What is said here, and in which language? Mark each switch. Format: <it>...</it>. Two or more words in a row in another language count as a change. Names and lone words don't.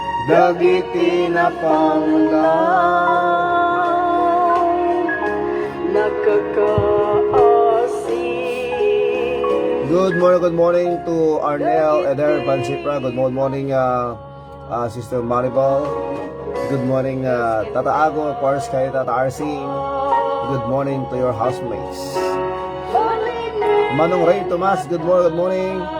<ilo>dagiti na pangunaw, nakakaasing.</ilo> <en>Good morning to Arnel Eder Pansipra. Good morning, Sister Maribel. Good morning, Tata Ago, of course,</en> <ilo>kay Tata Arsing.</ilo> <en>Good morning to your housemates. Manong Ray Tomas, good morning.</en>